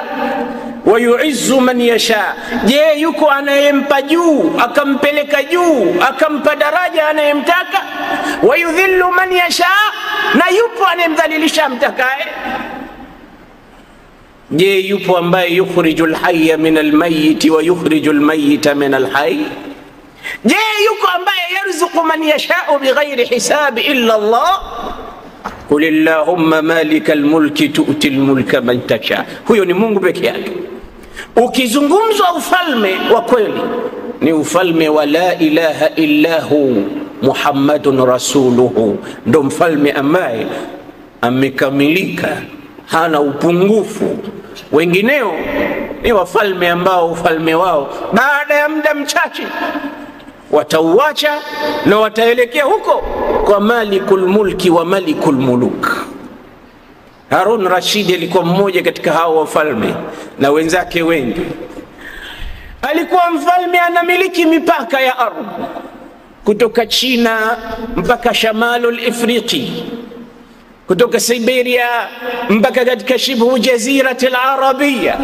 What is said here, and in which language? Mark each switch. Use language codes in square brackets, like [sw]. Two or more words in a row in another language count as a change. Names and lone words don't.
[ar] ويعز من يشاء, [sw] je, yuko anayempa juu akampeleka juu akampa daraja anayemtaka? [ar] ويذل من يشاء, [sw] na yupo anayemdhalilisha amtakaye? Je, yupo ambaye [ar] يخرج الحي من الميت ويخرج الميت من الحي? [sw] Je, yuko ambaye [ar] يرزق من يشاء بغير حساب إلا الله? قل اللهم مالك الملك تؤتي الملك من تشاء. [sw] Huyo ni Mungu peke yake. Ukizungumzwa ufalme wa kweli ni ufalme wa [ar] لا إله إلا هو محمد رسوله, [sw] ndo mfalme ambaye amekamilika, hana upungufu. Wengineo ni wafalme ambao ufalme wao baada ya muda mchache watauacha na wataelekea huko kwa [ar] مالك الملك [sw] wa [ar] ملك الملوك. [sw] Harun Rashid alikuwa mmoja katika hao wafalme na wenzake wengi. Alikuwa mfalme anamiliki mipaka ya ardhi kutoka China mpaka Shamalul Afriqi, kutoka Siberia mpaka katika shibhu jaziratil Arabia.